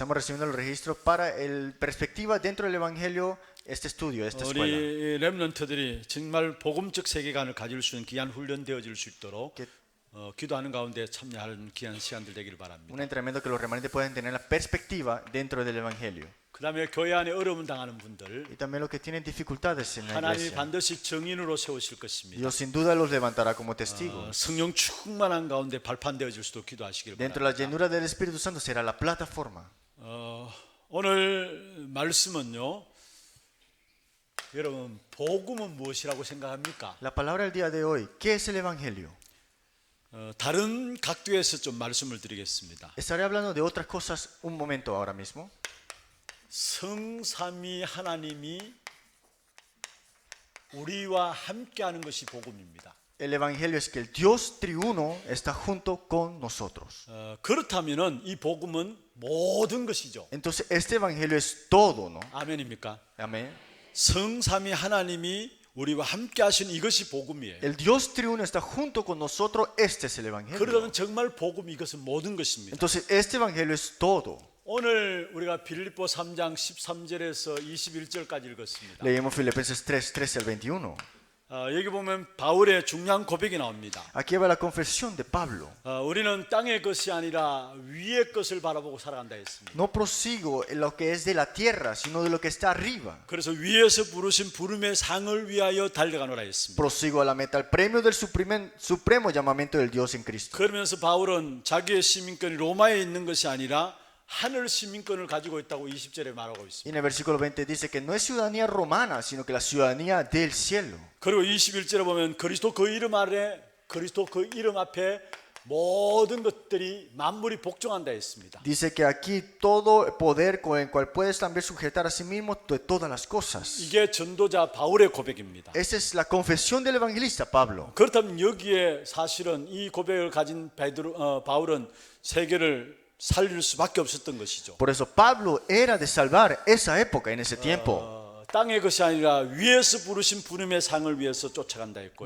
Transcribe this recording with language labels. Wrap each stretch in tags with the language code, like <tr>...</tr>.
<es>Estamos recibiendo el registro para el perspectiva dentro del evangelio este estudio, esta escuela.</es> <ko>우리 렘넌트들이 정말 복음적 세계관을 가질 수 있는 귀한 훈련 되어질 수 있도록 기도하는 가운데 참여하는 귀한 시간들 되기를 바랍니다.</ko> <es>Un entrenamiento que los remanentes puedan tener la perspectiva dentro del evangelio.</es> <ko>그다음에 교회 안에 어려움 당하는 분들</ko> <es>Y también los que tienen dificultades en la</es> <ko>하나님이</ko> <es>iglesia.</es> <ko>반드시 증인으로 세우실 것입니다.</ko> <es>Dios sin duda los levantará como testigos.</es> <ko>성령 충만한 가운데 발판되어질 수도 기도하시길</ko> <es>Dentro de la</es> <ko>바랍니다.</ko> <es>llenura del Espíritu Santo será la plataforma.</es> <ko>오늘 말씀은요. 여러분 복음은 무엇이라고 생각합니까?</ko> <es>La palabra del día de hoy, ¿qué es el evangelio?</es> <ko>다른 각도에서 좀 말씀을 드리겠습니다.</ko> <es>Estaré hablando de otras cosas un momento ahora mismo.</es> <ko>성삼위 하나님이 우리와 함께하는 것이 복음입니다.</ko> <es>El evangelio es que el Dios triuno está junto con nosotros.</es> <ko>그렇다면은 이 복음은 모든 것이죠.</ko> <es>Entonces este evangelio es todo, ¿no?</es> <ko>아멘입니까?</ko> <es>Amén.</es> <ko>성삼위 하나님이 우리와 함께 하신 이것이 복음이에요.</ko> <es>El Dios triuno está junto con nosotros, este es el evangelio.</es> <ko>그러면 정말 복음 이것은 모든 것입니다.</ko> <es>Entonces este evangelio es todo.</es> <ko>오늘 우리가 빌립보 3장 13절에서 21절까지 읽었습니다.</ko> <es>Leímos Filipenses 3, 13 al 21.</es> <ko>여기 보면 바울의 중요한 고백이 나옵니다.</ko> <es>Aquí va la confesión de Pablo.</es> <ko>우리는 땅의 것이 아니라 위의 것을 바라보고 살아간다 했습니다.</ko> <es>No prosigo en lo que es de la tierra, sino de lo que está arriba.</es> <ko>그래서 위에서 부르신 부름의 상을 위하여 달려가노라 했습니다.</ko> <es>Prosigo a la meta, al premio del supremo llamamiento del Dios en Cristo.</es> <ko>그러면서 바울은 자기의 시민권이 로마에 있는 것이 아니라 하늘 시민권을 가지고 있다고 20절에 말하고</ko> <es>Y</es> <ko>있습니다.</ko> <es>en el versículo 20 dice que no es ciudadanía romana, sino que la ciudadanía del cielo.</es> <ko>그리고 21절에 보면 그리스도 그 이름 아래 그리스도 그 이름 앞에 모든 것들이 만물이 복종한다 했습니다.</ko> <es>Dice que aquí todo poder con el cual puedes también sujetar a sí mismo de todas las cosas.</es> <ko>이게 전도자 바울의 고백입니다.</ko> <es>Esa es la confesión del evangelista Pablo.</es> <ko>그렇다면 여기에 사실은 이 고백을 가진 바울은 세계를 살릴 수밖에 없었던 것이죠.</ko> <es>Por eso Pablo era de salvar esa época, en ese tiempo.</es> <ko>땅의 것이 아니라 위에서 부르신 부름의 상을 위해서 쫓아간다 했고요.</ko>